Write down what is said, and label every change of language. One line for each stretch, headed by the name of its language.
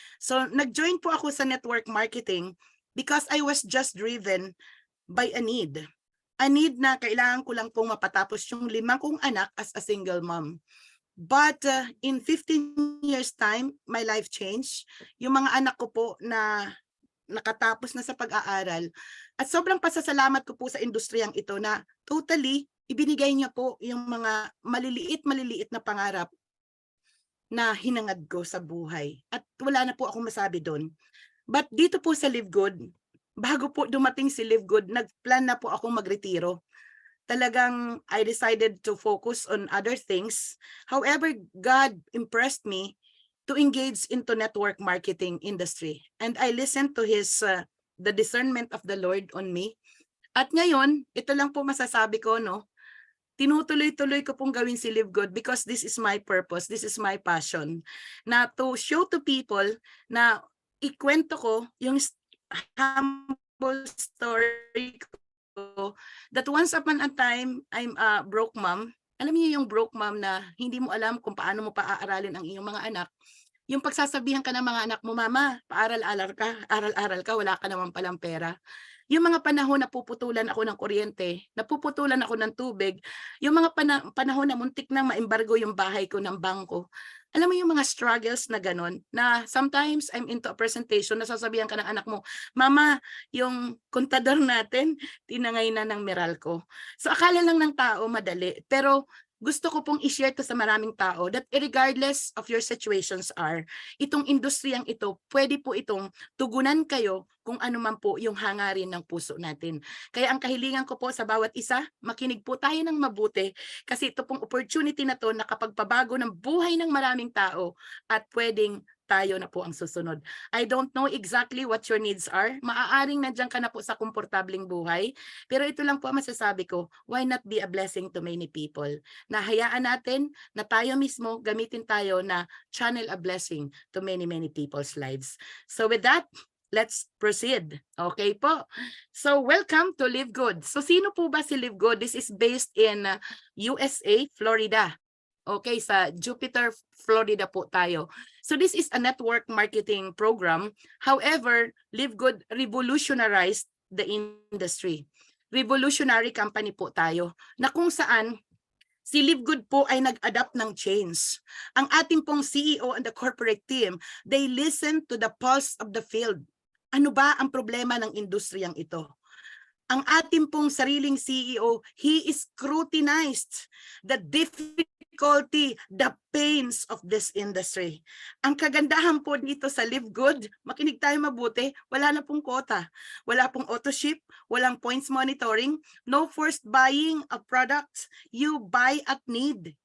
English: So
Filipino: nag-join po ako sa
English: network marketing because I was just driven by a need.
Filipino: A need na kailangan ko lang pong mapatapos yung 5 kong anak
English: as a single mom. But in 15 years time, my life changed.
Filipino: Yung mga anak ko po na nakatapos na sa pag-aaral. At sobrang pasasalamat ko po sa industriyang ito na totally ibinigay niya po yung mga maliliit na pangarap na hinangad ko sa buhay. At wala na po akong masabi doon. But dito po sa Live Good, bago po dumating si Live Good, nagplan na po akong magretiro.
English: Talagang I decided to focus on other things. However, God impressed me to engage into network marketing industry. And I listened to the discernment of the Lord on me.
Filipino: At ngayon, ito lang po masasabi ko, no? Tinutuloy-tuloy ko pong gawin si Live Good
English: because this is my purpose, this is my passion. Na to show to people
Filipino: na ikwento ko yung
English: humble story ko that once upon a time, I'm a broke mom.
Filipino: Alam niyo yung broke mom na hindi mo alam kung paano mo paaaralin ang iyong mga anak. Yung pagsasabihan ka ng mga anak mo, mama, aral-aral ka, wala ka naman palang pera. Yung mga panahon na puputulan ako ng kuryente, napuputulan ako ng tubig, yung mga panahon na muntik nang maembargo yung bahay ko ng bangko. Alam mo yung mga struggles na gano'n, na
English: sometimes I'm into a presentation,
Filipino: nasasabihan ka ng anak mo, mama, yung kontador natin, tinangay na ng Meralco. So akala lang ng tao madali, pero gusto ko pong i-share to sa maraming tao
English: that regardless of your situations are,
Filipino: itong industriyang ito, pwede po itong tugunan kayo kung ano man po yung hangarin ng puso natin. Kaya ang kahilingan ko po sa bawat isa, makinig po tayo ng mabuti kasi ito pong opportunity na to nakapagpabago ng buhay ng maraming tao at pwedeng tayo na po ang susunod.
English: I don't know exactly what your needs are.
Filipino: Maaaring nandiyan ka na po sa komportabling buhay. Pero ito lang po ang masasabi ko,
English: why not be a blessing to many people?
Filipino: Na hayaan natin na tayo mismo gamitin tayo na channel
English: a blessing to many people's lives. So with that, let's proceed. Okay po. So welcome to Live Good.
Filipino: So sino po ba
English: si Live Good? This is based in USA, Florida. Okay,
Filipino: sa Jupiter, Florida po tayo.
English: So this is a network marketing program. However, Live Good revolutionized the industry.
Filipino: Revolutionary company po tayo na kung saan si Live Good po ay nag-adapt ng change. Ang ating pong
English: CEO and the corporate team, they listen to the pulse of the field.
Filipino: Ano ba ang problema ng industriyang ito? Ang ating pong
English: sariling CEO, he scrutinized the difficulty, the pains of this industry.
Filipino: Ang kagandahan po dito sa Live Good, makinig tayo mabuti, wala na pong quota. Wala pong
English: auto-ship, walang points monitoring, no forced buying of products, you buy at need.